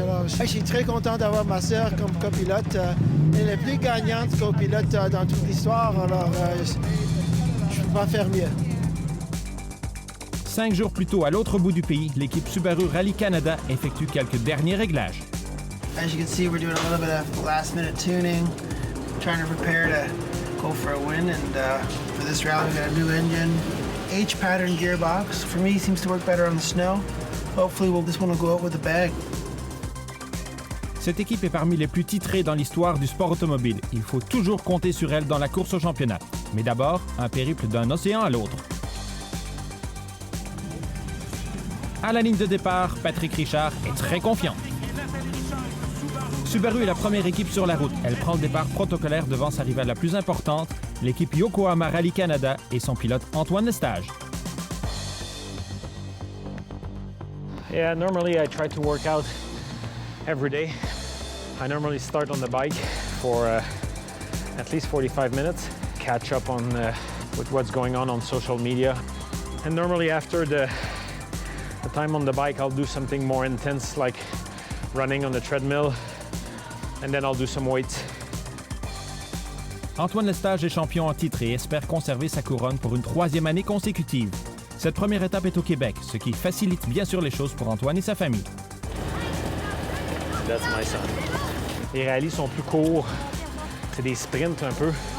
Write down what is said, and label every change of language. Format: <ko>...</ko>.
<fr>Alors, je suis très content d'avoir ma sœur comme copilote. Elle est plus gagnante copilote dans toute l'histoire. Alors, je ne peux pas faire mieux. 5 jours plus tôt, à l'autre bout du pays, l'équipe Subaru Rally Canada effectue quelques derniers réglages.</fr> <en>As you can see, we're doing a little bit of last-minute tuning, trying to prepare to go for a win. And for this rally, we got a new engine, H-pattern gearbox. For me, it seems to work better on the snow. Hopefully, this one will go out with the bag.</en> <fr>Cette équipe est parmi les plus titrées dans l'histoire du sport automobile. Il faut toujours compter sur elle dans la course au championnat. Mais d'abord, un périple d'un océan à l'autre. À la ligne de départ, Patrick Richard est très confiant. Subaru est la première équipe sur la route. Elle prend le départ protocolaire devant sa rivale la plus importante, l'équipe Yokohama Rally Canada et son pilote Antoine Lestage.</fr> <en>Yeah, normally I try to work out every day. I normally start on the bike for at least 45 minutes, catch up on with what's going on social media. And normally after the time on the bike, I'll do something more intense like running on the treadmill, and then I'll do some weights.</en> <fr>Antoine Lestage est champion en titre et espère conserver sa couronne pour une 3e année consécutive. Cette première étape est au Québec, ce qui facilite bien sûr les choses pour Antoine et sa famille.</fr> <en>That's my son.</en> <fr>Les rallyes sont plus courts, c'est des sprints un peu.</fr>